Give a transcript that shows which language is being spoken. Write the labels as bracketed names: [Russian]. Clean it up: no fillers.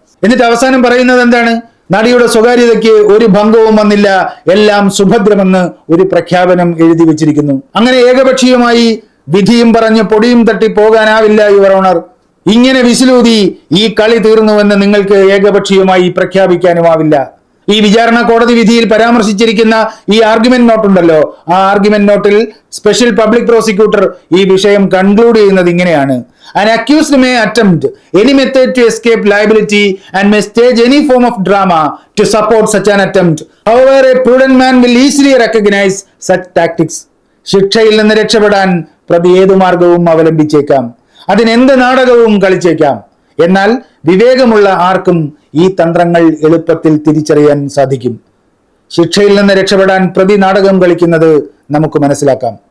[Malayalam] എന്നിട്ട് അവസാനം പറയുന്നത് എന്താണ്? നടിയുടെ സ്വകാര്യതയ്ക്ക് ഒരു ഭംഗവും വന്നില്ല, എല്ലാം സുഭദ്രമെന്ന് ഒരു പ്രഖ്യാപനം എഴുതി വെച്ചിരിക്കുന്നു. അങ്ങനെ ഏകപക്ഷീയമായി വിധിയും പറഞ്ഞ് പൊടിയും തട്ടി പോകാനാവില്ല [English] Your honour. [Malayalam] ഇങ്ങനെ വിസിലൂതി ഈ കളി തീർന്നുവെന്ന് നിങ്ങൾക്ക് ഏകപക്ഷീയമായി പ്രഖ്യാപിക്കാനുമാവില്ല. ഈ വിചാരണ കോടതി വിധിയിൽ പരാമർശിച്ചിരിക്കുന്ന ഈ ആർഗ്യുമെന്റ് നോട്ട് ഉണ്ടല്ലോ, ആ ആർഗ്യുമെന്റ് നോട്ടിൽ സ്പെഷ്യൽ പബ്ലിക് പ്രോസിക്യൂട്ടർ ഈ വിഷയം കൺക്ലൂഡ് ചെയ്യുന്നത് ഇങ്ങനെയാണ്: [English] An accused may attempt any method to escape liability and may stage any form of drama to support such an attempt. However, a prudent man will easily recognize such tactics. [Malayalam] ശിക്ഷയിൽ നിന്ന് രക്ഷപ്പെടാൻ പ്രതി ഏതു മാർഗവും അവലംബിച്ചേക്കാം, അതിനെന്ത് നാടകവും കളിച്ചേക്കാം. എന്നാൽ വിവേകമുള്ള ആർക്കും ഈ തന്ത്രങ്ങൾ എളുപ്പത്തിൽ തിരിച്ചറിയാൻ സാധിക്കും. ശിക്ഷയിൽ നിന്ന് രക്ഷപ്പെടാൻ പ്രതി നാടകം കളിക്കുന്നത് നമുക്ക് മനസ്സിലാക്കാം.